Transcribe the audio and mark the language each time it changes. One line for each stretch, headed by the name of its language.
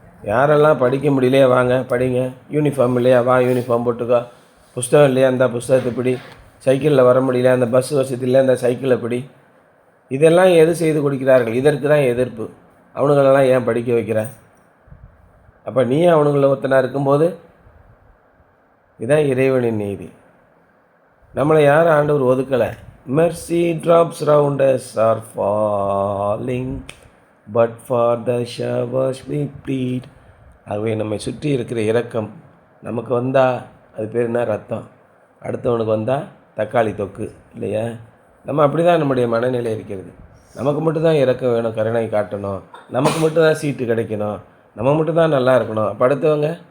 Tamil: யாரெல்லாம் படிக்க முடியலையா வாங்க படிங்க, யூனிஃபார்ம் இல்லையா வா யூனிஃபார்ம் போட்டுக்கோ, புஸ்தகம் இல்லையா அந்த புஸ்தகத்தை பிடி, சைக்கிளில் வர முடியல அந்த பஸ் வசதி இல்லை அந்த சைக்கிளை பிடி. இதெல்லாம் எது செய்து கொடுக்கிறார்கள்? இதற்கு தான் எதிர்ப்பு. அவனுங்களெல்லாம் ஏன் படிக்க வைக்கிற? அப்போ நீ அவனுங்கள ஒருத்தனா இருக்கும்போது இதான் இறைவனின் நீதி. நம்மளை யாரும் ஆண்டவர் ஒதுக்கலை.
English: Mercy drops round us are falling, but for the showers we plead.
Tamil: ஆகவே நம்மை சுற்றி இருக்கிற இரக்கம் நமக்கு வந்தால் அது பேர் என்ன? ரத்தம். அடுத்தவனுக்கு வந்தால் தக்காளி தொக்கு இல்லையா? நம்ம அப்படி தான் நம்முடைய மனநிலை இருக்கிறது. நமக்கு மட்டும்தான் இரக்கம் வேணும், கருணை காட்டணும், நமக்கு மட்டும்தான் சீட்டு கிடைக்கணும், நம்ம மட்டும்தான் நல்லா இருக்கணும். அப்போ அடுத்தவங்க?